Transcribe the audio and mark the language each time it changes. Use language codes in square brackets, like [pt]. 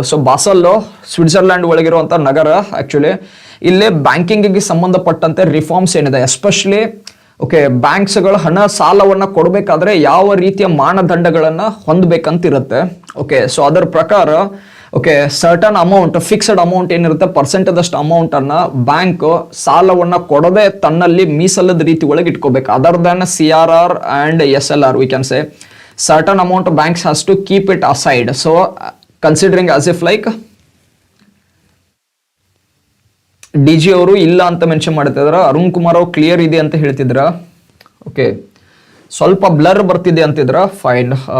[kn] So Basel Switzerland ಒಳಗಿರುವಂಥ ನಗರ. Actually ಇಲ್ಲಿ ಬ್ಯಾಂಕಿಂಗಿಗೆ ಸಂಬಂಧಪಟ್ಟಂತೆ ರಿಫಾರ್ಮ್ಸ್ ಏನಿದೆ, ಎಸ್ಪೆಷಲಿ ಓಕೆ ಬ್ಯಾಂಕ್ಸ್ಗಳು ಹಣ ಸಾಲವನ್ನು ಕೊಡಬೇಕಾದ್ರೆ ಯಾವ ರೀತಿಯ ಮಾನದಂಡಗಳನ್ನು ಹೊಂದಬೇಕಂತಿರುತ್ತೆ. ಓಕೆ, ಸೊ ಅದರ ಪ್ರಕಾರ okay certain amount, fixed amount ಏನಿರುತ್ತೆ ಪರ್ಸೆಂಟದಷ್ಟು ಅಮೌಂಟನ್ನು ಬ್ಯಾಂಕ್ ಸಾಲವನ್ನು ಕೊಡದೆ ತನ್ನಲ್ಲಿ ಮೀಸಲದ ರೀತಿ ಒಳಗೆ ಇಟ್ಕೋಬೇಕು. [en] Other than CRR and SLR we can say certain amount banks has to keep it aside. So considering as if like [kn] DG ಅವರು ಇಲ್ಲ ಅಂತ ಮೆನ್ಷನ್ ಮಾಡ್ತಿದ್ರ, ಅರುಣ್ ಕುಮಾರ್ ಅವರು ಕ್ಲಿಯರ್ ಇದೆ ಅಂತ ಹೇಳ್ತಿದ್ರ. ಓಕೆ, ಸ್ವಲ್ಪ ಬ್ಲರ್ ಬರ್ತಿದೆ ಅಂತಿದ್ರ, ಫೈನ್.